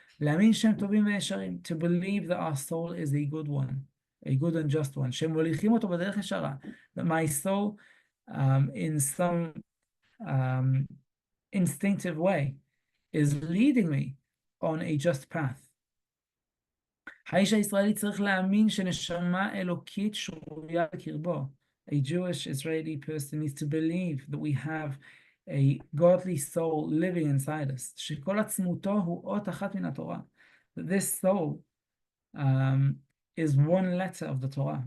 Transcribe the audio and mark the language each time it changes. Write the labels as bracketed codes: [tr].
[he] להאמין שהם טובים וישרים, [en] to believe that our soul is a good one, a good and just one. [he] שהם מוליכים אותו בדרך ישרה, [en] that my soul, in some instinctive way, is leading me on a just path. [he] האיש הישראלי צריך להאמין שנשמה אלוקית שרויה בקרבו. [en] A Jewish Israeli person needs to believe that we have a godly soul living inside us. [he] שכל עצמותו הוא אות אחת מן התורה. [en] That this soul is one letter of the Torah.